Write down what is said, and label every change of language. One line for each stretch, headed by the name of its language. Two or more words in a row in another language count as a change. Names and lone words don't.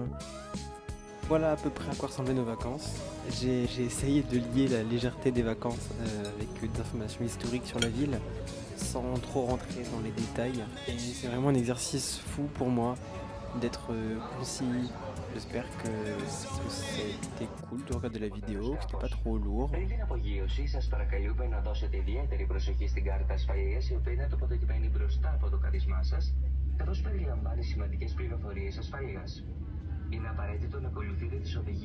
French: Voilà à peu près à quoi ressemblaient nos vacances. J'ai essayé de lier la légèreté des vacances avec des informations historiques sur la ville, sans trop rentrer dans les détails. Et c'est vraiment un exercice fou pour moi d'être concis. J'espère que ça a été cool de regarder la vidéo, que c'était pas trop lourd.
Greek: Πριν την απογείωση, σας παρακαλούμε να δώσετε ιδιαίτερη προσοχή στην κάρτα ασφαλείας, η οποία είναι τοποθετημένη μπροστά από το κάρισμά σας, καθώς περιλαμβάνει σημαντικές πληροφορίες ασφαλείας. Είναι απαραίτητο να ακολουθείτε τις οδηγίες.